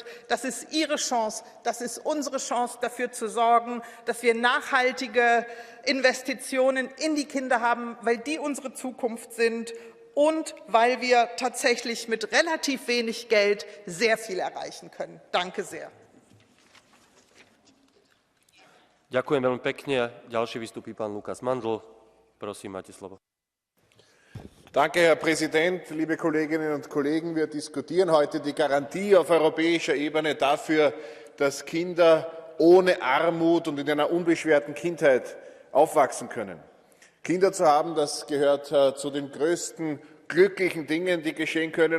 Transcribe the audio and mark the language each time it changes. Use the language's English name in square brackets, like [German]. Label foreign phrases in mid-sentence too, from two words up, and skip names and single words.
[German] Das ist Ihre Chance, das ist unsere Chance, dafür zu sorgen, dass wir nachhaltige Investitionen in die Kinder haben, weil die unsere Zukunft sind und weil wir tatsächlich mit relativ wenig Geld sehr viel erreichen können. Danke sehr. [Slovak] Ďakujem veľmi pekne. Ďalší vystupí pán Lukas Mandl. Prosím, máte slovo. [German] Danke, Herr Präsident, liebe Kolleginnen und Kollegen. Wir diskutieren heute die Garantie auf europäischer Ebene dafür, dass Kinder ohne Armut und in einer unbeschwerten Kindheit aufwachsen können. Kinder zu haben, das gehört zu den größten glücklichen Dingen, die geschehen können.